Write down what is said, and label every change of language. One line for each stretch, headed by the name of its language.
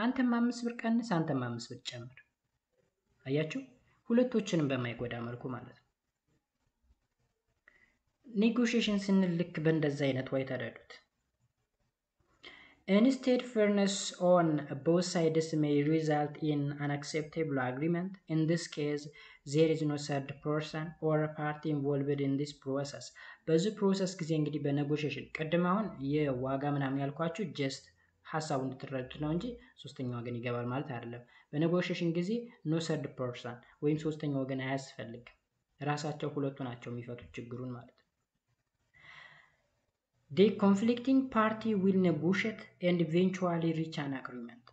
Amharic: አንተም 5 ብር ቀንስ፣ አንተም 5 ብር ጨምር። አያችሁ፣ ሁለቶችንም በማይጎዳ መልኩ ማለት ነው። ኔጎሽዬሽን ስንል ልክ በእንደዛ አይነት ወይ ተረዱት።
English: Instead, fairness on both sides may result in an acceptable agreement. In this case, there is no third person or party involved in this process.
Amharic: በዚህ ፕሮሰስ ጊዜ እንግዲህ በኔጎሽዬሽን ቅድም አሁን የዋጋ ምናምን ያልኳችሁ ጀስት ሀሳቡን እንድትረዱት ነው እንጂ ሶስተኛ ወገን ይገባል ማለት አይደለም። በኔጎሽዬሽን ጊዜ ኖ ሰርድ ፐርሰን ወይም ሶስተኛ ወገን አያስፈልግም። ራሳቸው ሁለቱ ናቸው የሚፈቱት ችግሩን ማለት ነው።
English: The conflicting party will negotiate and eventually reach an agreement.